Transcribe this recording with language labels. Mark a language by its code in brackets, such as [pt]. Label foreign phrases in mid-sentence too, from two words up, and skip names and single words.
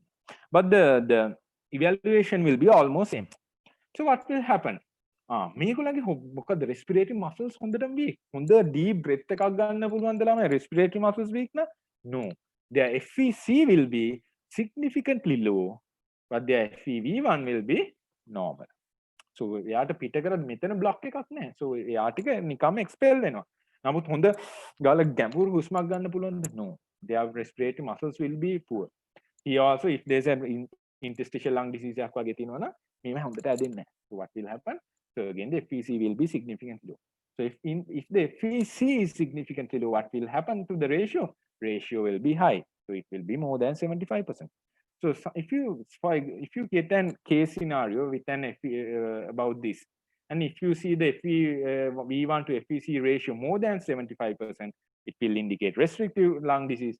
[en] But the evaluation will be almost same. So what will happen? [si] මේගොල්ලන්ගේ මොකද [en] respiratory muscles [si] හොඳටම weak. හොඳ [en] deep breath [si] එකක් ගන්න පුළුවන්ද ළමයි [en] respiratory muscles weak [si] න? No. [en] Their FEC will be significantly low, but their FEV1 will be normal. [si] So එයාට පිට කරද්දි මෙතන block එකක් නැහැ. So එයා ටික නිකම්ම expel වෙනවා. නමුත් හොඳ ගාල ගැඹුරු හුස්මක් ගන්න පුළුවන්ද? [en] No. Their respiratory muscles will be poor. Here also if there's an interstitial lung disease [si] එකක් වගේ තියෙනවා නම් මේව හොඳට ඇදෙන්නේ නැහැ. [en] So what will happen? So again the FVC will be significantly low. So if the FVC is significantly low, what will happen to the ratio? Ratio will be high. So it will be more than 75%. So if you get an case scenario with an about this, and if you see the V1 to FVC ratio more than 75%, it will indicate restrictive lung disease.